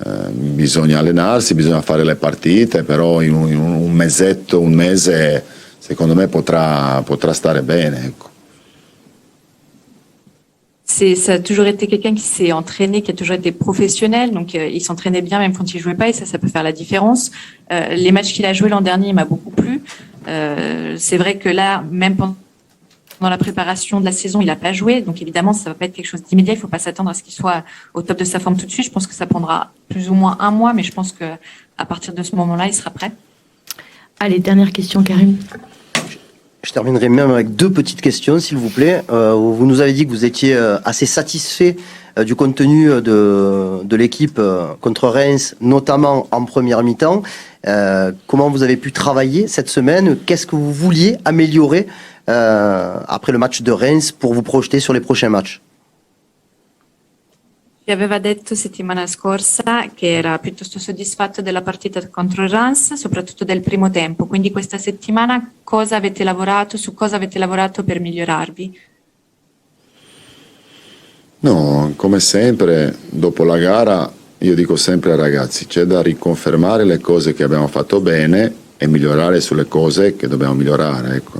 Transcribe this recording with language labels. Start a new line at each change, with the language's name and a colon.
Italian: Bisogna allenarsi, bisogna fare le partite, però in un mesetto, un mese, secondo me potrà stare bene, ecco.
French: Ça a toujours été quelqu'un qui s'est entraîné, qui a toujours été professionnel, donc il s'entraînait bien même quand il jouait pas, et ça peut faire la différence. Les matchs qu'il a joués l'an dernier, il m'a beaucoup plu. C'est vrai que là, même pendant la préparation de la saison, il n'a pas joué, donc évidemment, ça va pas être quelque chose d'immédiat. Il faut pas s'attendre à ce qu'il soit au top de sa forme tout de suite. Je pense que ça prendra plus ou moins un mois, mais je pense que à partir de ce moment-là, il sera prêt. Allez, dernière question, Karim. Je terminerai même avec 2 petites questions, s'il vous plaît. Vous nous avez dit que vous étiez assez satisfait du contenu de l'équipe contre Reims, notamment en première mi-temps. Comment vous avez pu travailler cette semaine? Qu'est-ce que vous vouliez améliorer après le match de Reims pour vous projeter sur les prochains matchs?
Italian: Ci aveva detto settimana scorsa che era piuttosto soddisfatto della partita contro Reims, soprattutto del primo tempo. Quindi questa settimana su cosa avete lavorato per migliorarvi? No, come sempre, dopo la gara io dico sempre ai ragazzi, c'è da riconfermare le cose che abbiamo fatto bene e migliorare sulle cose che dobbiamo migliorare, ecco.